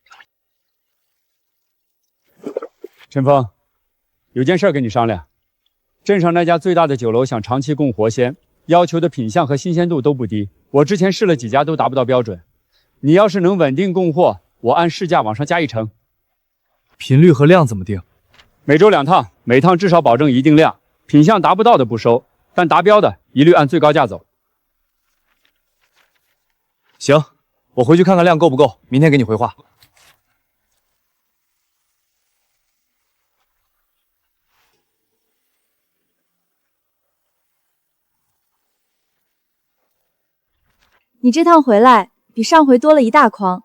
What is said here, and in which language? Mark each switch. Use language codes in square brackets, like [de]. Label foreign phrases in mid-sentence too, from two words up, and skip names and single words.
[zh] 陳峰，有件事跟你商量。鎮上那家最大的酒樓想長期供活鮮，要求的品相和新鮮度都不低。我之前試了幾家都達不到標準。你要是能穩定供貨，我按市價往上加1成。頻率和量怎麼定？每週2趟，每趟至少保證一定量。品相達不到的不收，但達標的一律按最高價走。行，我回去看看量夠不夠，明天給你回話。你這趟回來比上回多了1大筐。